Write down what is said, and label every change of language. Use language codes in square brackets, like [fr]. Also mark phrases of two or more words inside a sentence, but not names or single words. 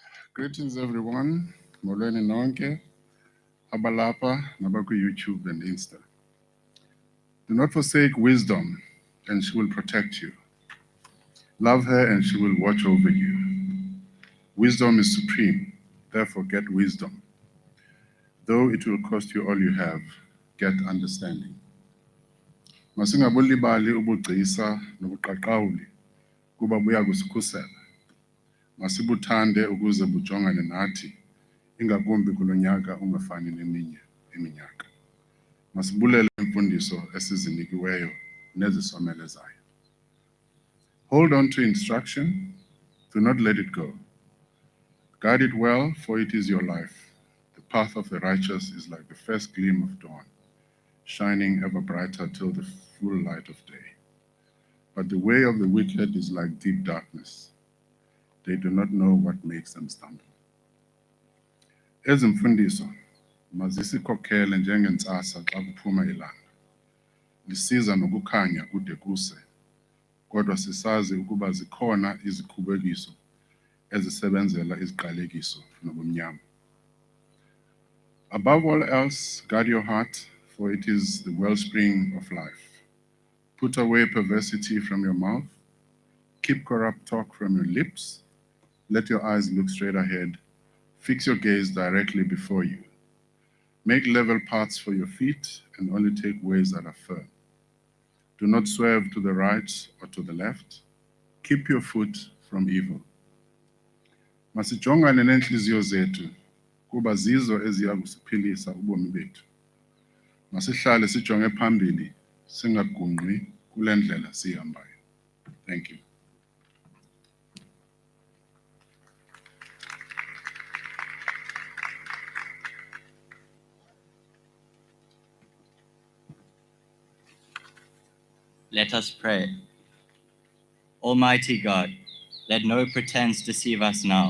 [en] Greetings everyone, [xh] molweni nonke, abalapa nabaku YouTube and Insta. [en] Do not forsake wisdom and she will protect you. Love her and she will watch over you. Wisdom is supreme, therefore get wisdom. Though it will cost you all you have, get understanding. [xh] Masingabulibali ubugcisa nobuqaqawuli kuba buya kusikhusela. Masibuthande ukuze bujongane nathi ingakumbi kulo nyaka ungafani neminye iminyaka. Masibulele imfundiso esizinikiweyo nezisomelezayo. [en] Hold on to instruction, do not let it go. Guard it well, for it is your life. The path of the righteous is like the first gleam of dawn, shining ever brighter till the full light of day. But the way of the wicked is like deep darkness. They do not know what makes them stumble. [xh] Ezimfundiso mazisikhokhele njengentsasa xa kuphuma ilanga. Lisiza nokukhanya kude kuse. Kodwa sisazi ukuba zikhona izikhubekiso ezisebenzela iziqalekiso nobumnyama. [en] Above all else, guard your heart, for it is the wellspring of life. Put away perversity from your mouth. Keep corrupt talk from your lips. Let your eyes look straight ahead. Fix your gaze directly before you. Make level paths for your feet and only take ways that are firm. Do not swerve to the right or to the left. Keep your foot from evil. [xh] Masijongane nenhliziyo zethu kuba zizo eziya kusiphilisa ubomi bethu. Masihlale sijonge phambili singagungqi kule ndlela sihambayo. [en] Thank you. Let us pray. Almighty God, let no pretense deceive us now.